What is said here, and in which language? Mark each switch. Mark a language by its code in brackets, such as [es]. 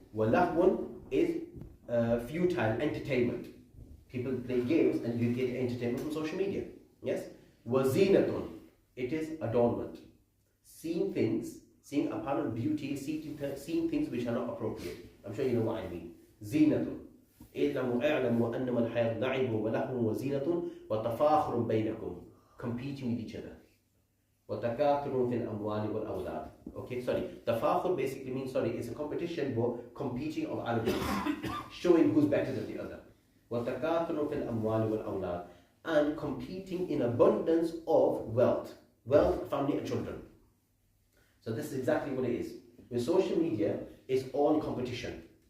[en] Walahwun is futile entertainment. People play games and you get entertainment from social media. Yes. Wazinatun. It is adornment. Seeing things, seeing apparent beauty, seeing things which are not appropriate. I'm sure you know what I mean. Zinatun. [ar] اعلموا أنما الحياة لعب ولهو وزينة وتفاخر بينكم, [en] competing with each other. [ar] وتكاثر في الأموال والأولاد. [en] Okay, sorry. Tafakhur basically means, it's a competition but competing of arrogance, showing who's better than the other. [ar] وتكاثر في الأموال والأولاد, [en] and competing in abundance of wealth, family and children. So this is exactly what it is. With social media, it's all competition.